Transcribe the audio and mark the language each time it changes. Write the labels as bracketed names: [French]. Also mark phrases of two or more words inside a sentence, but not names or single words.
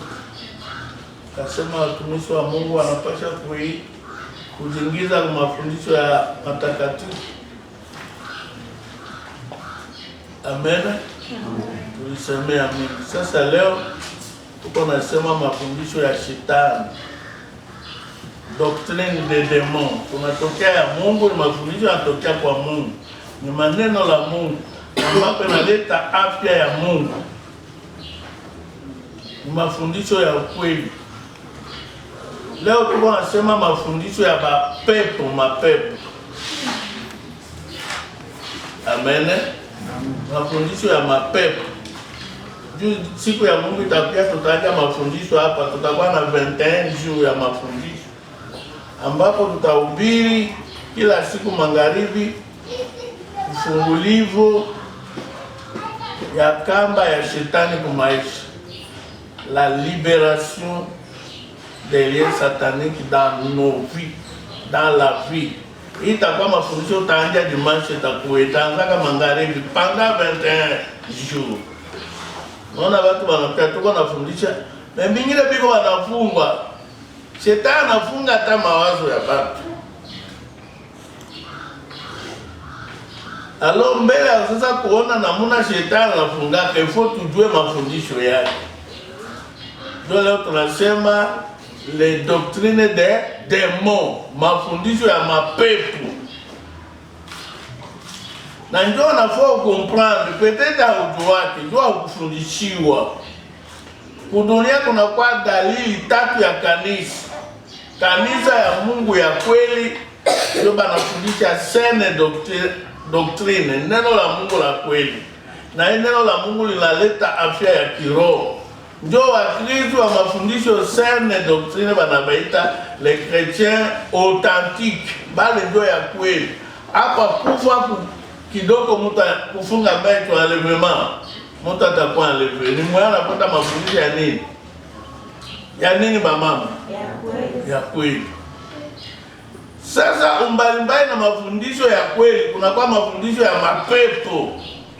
[Swahili] Kasema watumishi wa Mungu wanapasha kujiingiza kwa mafundisho ya matakatifu. Amen. Tulisemea mingi. Sasa leo tuko nasema mafundisho ya shetani, [French] doctrine de démon. [Swahili] Tunatokea ya Mungu, ni mafundisho yanatokea kwa Mungu, ni maneno la Mungu ambapo inaleta afya ya Mungu, ni mafundisho ya ukweli. Leo tuko nasema mafundisho ya mapepo. Amen. Mafundisho ya mapepo. Juu siku ya Mungu itakuja, tutaja mafundisho hapa. Tutakuwa na 21 jours ya mafundisho ambapo tutahubiri kila siku magharibi ufungulivu ya kamba ya shetani kwa maisha, [French] la libération des liens sataniques dans nos vies, dans la vie. [Swahili] Itakuwa mafundisho utaanza dimanche, itaanza kama magharibi [French] pendant 21 jours. [Swahili] Naona watu wanapita tuko nafundisha, na mingine biko wanafungwa. Shetani anafunga hata mawazo ya watu. Alo mbele sasa kuona namuna shetani anafunga, ifo tujue mafundisho yake. Ndio leo tunasema [French] les doctrines des démons, [Swahili] mafundisho ya mapepo. Na ndio nafaa [French] comprendre, peut-être [Swahili] haujuwake, ndio ukufundishiwa. Kudunia kuna kwa dalili tatu ya kanisa. Kanisa ya Mungu ya kweli ndio banafundisha [French] saine doctrine, [Swahili] neno la Mungu la kweli. Na neno la Mungu linaleta afya ya kiroho. Ndio Wakristo wa mafundisho [French] saine doctrine [Swahili] banabaita [French] les chrétiens authentiques, [Swahili] bali ndio ya kweli. Hapa kufa kidogo mtu kufunga macho enlèvement, mtu atakuwa enlevé. Ni mwana anapata mafundisho ya nini? Ya nini mama? Ya kweli. Sasa umbalimbali na mafundisho ya kweli, kuna kwa mafundisho ya mapepo.